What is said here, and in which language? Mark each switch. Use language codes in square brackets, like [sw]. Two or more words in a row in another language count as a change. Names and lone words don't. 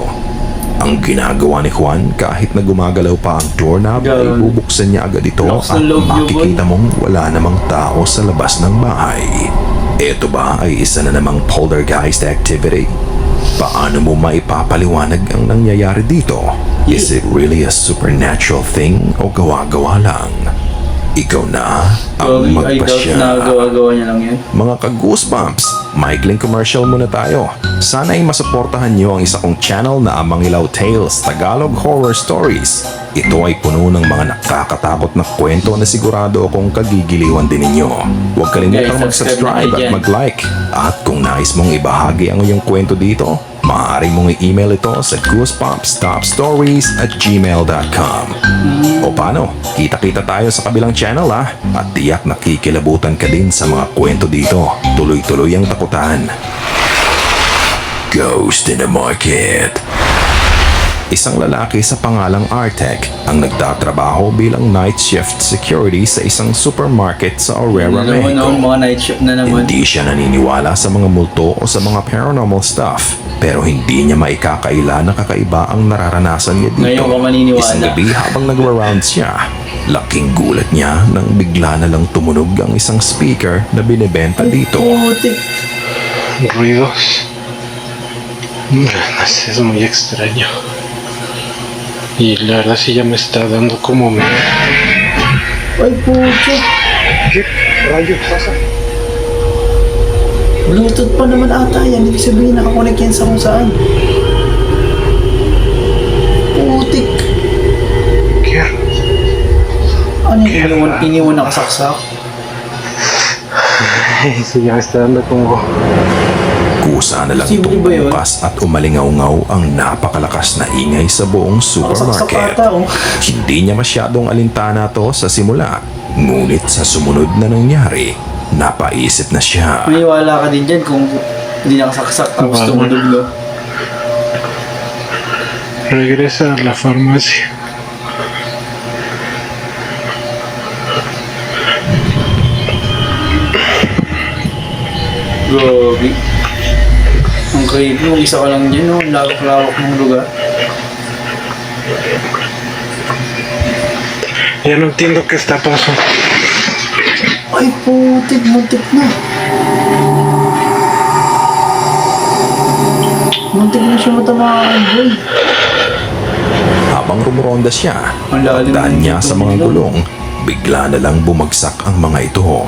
[tl] Ang ginagawa ni Juan kahit na gumagalaw pa ang doorknob ay Ganun. bubuksan niya agad ito Lakas at ng loob niyo, makikita mong wala namang tao sa labas ng bahay. Ito ba ay isa na namang [en] poltergeist activity? [tl] Paano mo maipapaliwanag ang nangyayari dito? [en] Is it really a supernatural thing [tl] o gawa-gawa lang? Ikaw na ang [en] Gagi, I doubt [tl] magpasya. na gawa-gawa niya lang yan. Mga ka-goosebumps, maikling commercial muna tayo. Sana ay masuportahan niyo ang isa kong channel na Amang Ilaw Tales, Tagalog Horror Stories. Ito ay puno ng mga nakakatakot na kwento na sigurado akong kagigiliwan din ninyo. Huwag kalimutang [en] Guys, subscribe [tl] mag-subscribe na kayo at dyan. mag-like. At kung nais mong ibahagi ang iyong kwento dito, maaari mong i-email ito sa goosebumpstopstories@gmail.com. O paano? Kita-kita tayo sa kabilang channel ha? At tiyak nakikilabutan ka din sa mga kwento dito. Tuloy-tuloy ang takutan. Ghost in the Market. Isang lalaki sa pangalang Artek ang nagtatrabaho bilang [en] night shift security [tl] sa isang supermarket sa Aurora, Alam mo Mexico. mga [en] night shift [tl] na naman. Hindi siya naniniwala sa mga multo o sa mga [en] paranormal stuff, [tl] pero hindi niya maikakaila na kakaiba ang nararanasan niya dito. Ngayon ka maniniwala. Isang gabi habang nagra-round siya, laking gulat niya nang bigla na lang tumunog ang isang speaker na binebenta dito. Putik. [es] Ruidos. No sé, es muy extraño. Y la verdad sí ya me está dando como miedo. [tl] Ay, putik. [es] ¿Qué rayos pasa? [tl] Bluetooth pa naman ata yan. Ibig sabihin nakakonect yan sa kung saan. Putik. [es] ¿Qué? [tl] Ano yung iniwan nakasaksak? [es] Sí, ya me está dando como... [tl] Kusa na lang Posible itong ba yun? bumukas at umalingaw-ngaw ang napakalakas na ingay sa buong Nakasaksak supermarket. ata, oh. Hindi niya masyadong alintana to sa simula, ngunit sa sumunod na nangyari, napaisip na siya. Maniwala ka din dyan kung hindi nakasaksak tapos Wala. tumunog, no? [es] Regresa a la farmacia. [tl] Grabe. Ang creepy, mag-isa ka lang dyan, no? Ang lawak-lawak ng lugar. [es] Ya no entiendo qué está pasando. [tl] Ay, putik, muntik na. Muntik na siya matamaan, boy. Habang rumuronda siya, Ang lalim pagdaan ng niya sa mga tubig, no? gulong, bigla na lang bumagsak ang mga ito.